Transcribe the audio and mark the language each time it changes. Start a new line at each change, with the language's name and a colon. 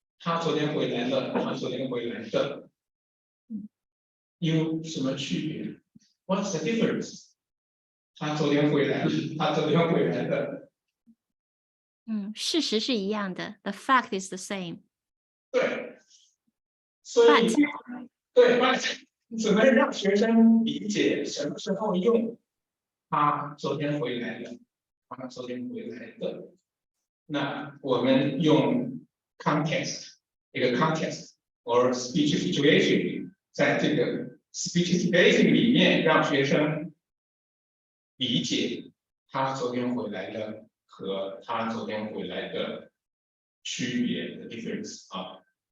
Chinese: 他昨天回来的。有什么区别？
English: What's the difference？
Chinese: 他昨天回来了，他昨天回来的。事实是一样的 ，
English: the fact is the same。
Chinese: 对，所以对 ，
English: but
Chinese: 怎么让学生理解什么时候用他昨天回来了，他昨天回来的？那我们用 context 一个
English: context or speech situation，
Chinese: 在这个 speech situation 里面，让学生理解他昨天回来了和他昨天回来的区别的 difference 啊。